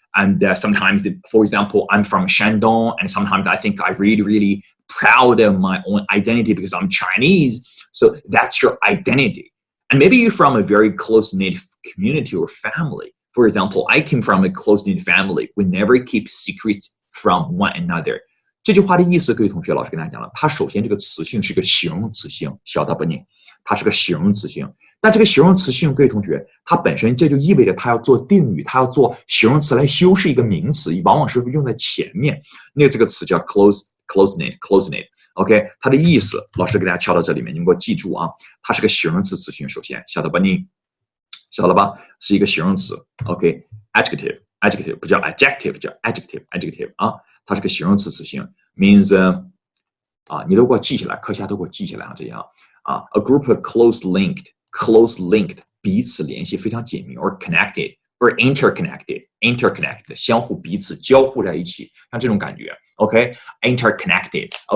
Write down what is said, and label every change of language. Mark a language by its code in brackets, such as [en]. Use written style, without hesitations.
[en] And sometimes, for example, I'm from Shandong, and sometimes I think I'm really proud of my own identity because I'm Chinese. So that's your identity. And maybe you're from a very close-knit community or family. For example, I came from a close-knit family. We never keep secrets from one another. [zh] 这句话的意思，各位同学，老师跟大家讲了，它首先这个词性是个形容词性，晓得不呢？它是个形容词性。那这个形容词性，各位同学，它本身这就意味着它要做定语，它要做形容词来修饰一个名词，往往是用在前面。那这个词叫 close-knit。OK， 它的意思，老师给大家敲到这里面，你们给我记住啊，它是个形容词词性。首先，晓得吧你？晓得吧？是一个形容词。 OK，adjective 不叫 adjective， 叫 adjective 啊。它是个形容词词性 ，means 你都给我记起来，课下都给我记起来啊，这样啊 ， [en] a group of close linked [zh] 彼此联系非常紧密 ， [en] or connected or interconnected [zh] 相互彼此交互在一起，像这种感觉 ，interconnected